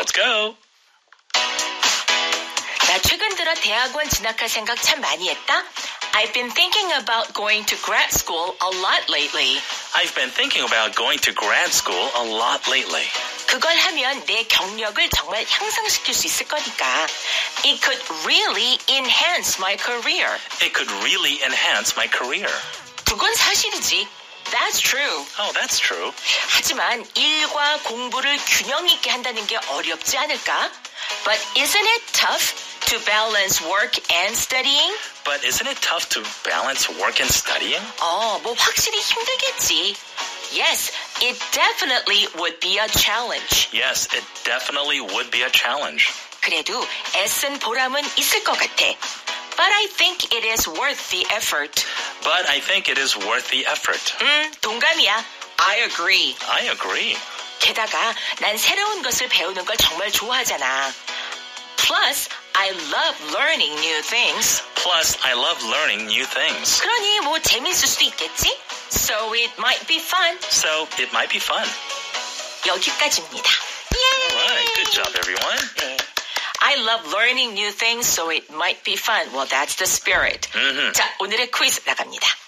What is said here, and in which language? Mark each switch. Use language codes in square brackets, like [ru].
[en] Let's go. [ko] 나 최근 들어 대학원 진학할 생각 참 많이 했다. [en] I've been thinking about going to grad school a lot lately. I've been thinking about going to grad school a lot lately. [ko] 그걸 하면 내 경력을 정말 향상시킬 수 있을 거니까. [en] It could really enhance my career. It could really enhance my career. [ko] 그건 사실이지. [en] That's true. Oh, that's true. [ko] 하지만 일과 공부를 균형 있게 한다는 게 어렵지 않을까? [en] But isn't it tough to balance work and studying? But isn't it tough to balance work and studying? [ko] 뭐 확실히 힘들겠지. [en] Yes, it definitely would be a challenge. Yes, it definitely would be a challenge. [ko] 그래도 애쓴 보람은 있을 것 같아. [en] But I think it is worth the effort. But I think it is worth the effort. [ko] 동감이야. [en] I agree. I agree. [ko] 게다가 난 새로운 것을 배우는 걸 정말 좋아하잖아. [en] Plus, I love learning new things. Plus, I love learning new things. [ko] 그러니 뭐 재밌을 수도 있겠지? [en] So it might be fun. So it might be fun. [ko] 여기까지입니다. [en] All right, good job, everyone. [ko] 네. [en] I love learning new things, so it might be fun. Well, that's the spirit. [ko] 자, 오늘의 퀴즈 나갑니다.